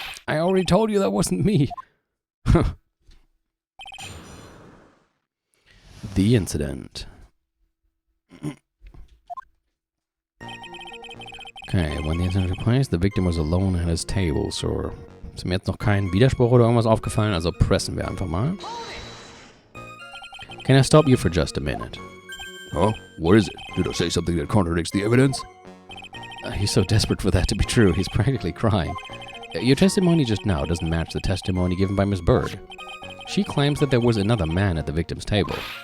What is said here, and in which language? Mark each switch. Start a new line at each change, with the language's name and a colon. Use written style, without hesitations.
English: I already told you that wasn't me. The incident. Okay, when the incident took place, the victim was alone at his table, so...
German: Ist mir jetzt noch kein Widerspruch oder irgendwas aufgefallen, also pressen wir einfach mal.
English: Can I stop you for just a minute? Huh? What is it? Did I say something that contradicts the evidence? He's so desperate for that to be true, he's practically crying. Your testimony just now doesn't match the testimony given by Miss Bird. She claims that there was another man at the victim's table.